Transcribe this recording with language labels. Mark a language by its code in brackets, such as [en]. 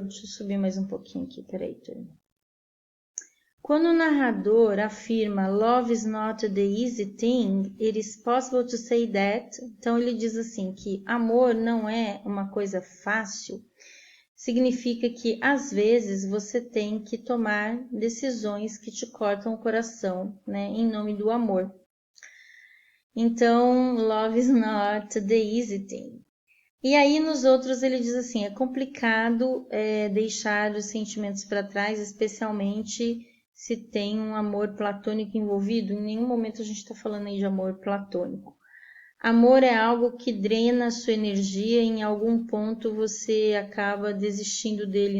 [pt] Deixa eu subir mais um pouquinho aqui, peraí, turma. Quando o narrador afirma [en] Love is not the easy thing, it is possible to say that. [pt] Então, ele diz assim que amor não é uma coisa fácil. Significa que, às vezes, você tem que tomar decisões que te cortam o coração, né, em nome do amor. [en] Então, love is not the easy thing. [pt] E aí, nos outros, ele diz assim, é complicado deixar os sentimentos para trás, especialmente se tem um amor platônico envolvido. Em nenhum momento a gente está falando aí de amor platônico. Amor é algo que drena a sua energia, em algum ponto você acaba desistindo dele.